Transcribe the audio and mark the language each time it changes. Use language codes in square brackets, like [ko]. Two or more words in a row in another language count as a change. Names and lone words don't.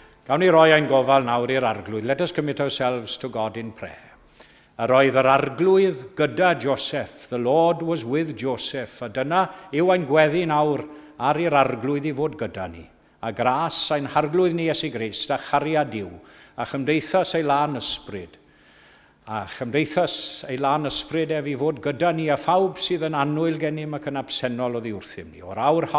[cy] Gawn ni roi ein gofal nawr i'r arglwydd. [en] Let us commit ourselves to God in prayer. [cy] A roedd yr arglwydd gyda Joseph. [en] The Lord was with Joseph. [cy] A dyna yw ein gweddi nawr ar i'r arglwydd i fod gyda ni. A gras ein harglwydd ni Iesu Grist a chariad Duw. A chymdeithas ei lan ysbryd. A chymdeithas ei lan ysbryd ef i fod gyda ni a phawb sydd yn annwyl gennym ac yn absennol o ddiwrthym ni.